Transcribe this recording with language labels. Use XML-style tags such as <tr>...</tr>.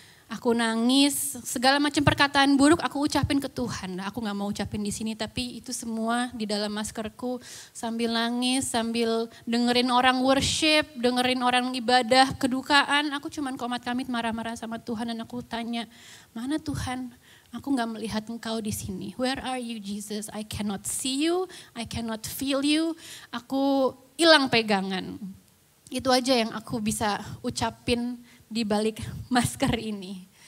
<id>Aku nangis, segala macam perkataan buruk aku ucapin ke Tuhan. Aku gak mau ucapin di sini, tapi itu semua di dalam maskerku sambil nangis, sambil dengerin orang worship, dengerin orang ibadah, kedukaan. Aku cuman komat kamit marah-marah sama Tuhan dan aku tanya, mana Tuhan? Aku gak melihat Engkau di sini.</id> <en>Where are you Jesus? I cannot see you, I cannot feel you.</en> <id>Aku hilang pegangan. Itu aja yang aku bisa ucapin di balik masker ini.</id>